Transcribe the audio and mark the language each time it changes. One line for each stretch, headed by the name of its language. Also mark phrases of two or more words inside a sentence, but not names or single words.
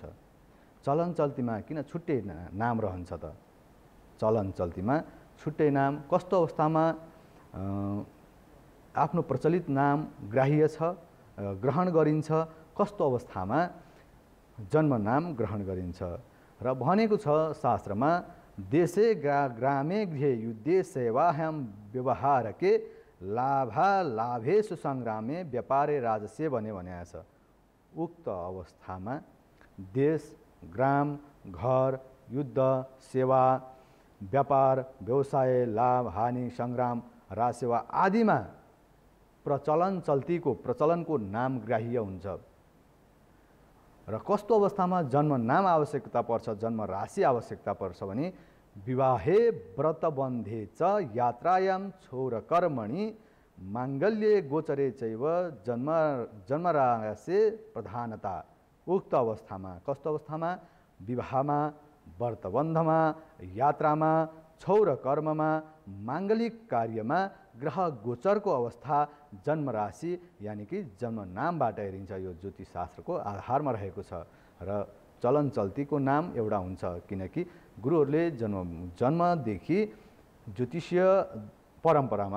Nepali: चलन चल्तीमा किन छुट्टै नाम रहन्छ त? चलन चल्तीमा छुट्टै नाम कस्तो अवस्थामा आफ्नो प्रचलित नाम ग्राह्य छ, ग्रहण गरिन्छ, कस्तो अवस्थामा जन्म नाम ग्रहण गरिन्छ? र भनेको छ शास्त्रमा,
Sanskrit: देशे ग्रामे गृहे युद्धे सेवाह्याम व्यवहारके लाभेषु सङ्ग्रामे व्यापारे राजस्य
Nepali: भनेको छ। उक्त अवस्थामा देश, ग्राम, घर, युद्ध, सेवा, व्यापार, व्यवसाय, लाभ, हानि, सङ्ग्राम, राजसेवा आदिमा प्रचलनको नाम ग्राह्य हुन्छ र कस्तो अवस्थामा जन्म नाम आवश्यकता पर्छ, जन्म राशि आवश्यकता पर्छ भने
Sanskrit: विवाहे व्रतबन्धे च यात्रायां क्षौरकर्मणि माङ्गल्ये गोचरे चैव जन्मराशि प्रधानता।
Nepali: उक्त अवस्थामा, कस्तो अवस्थामा? विवाहमा, व्रतबन्धमा, यात्रामा, क्षौर कर्ममा, माङ्गलिक कार्यमा ग्रह गोचरको अवस्था जन्म राशि यानि कि जन्म नामबाट हेरिन्छ। यो ज्योतिषशास्त्रको आधारमा रहेको छ र चलन चल्तीको नाम एउटा हुन्छ, किनकि गुरुहरूले जन्मदेखि ज्योतिषीय परम्परामा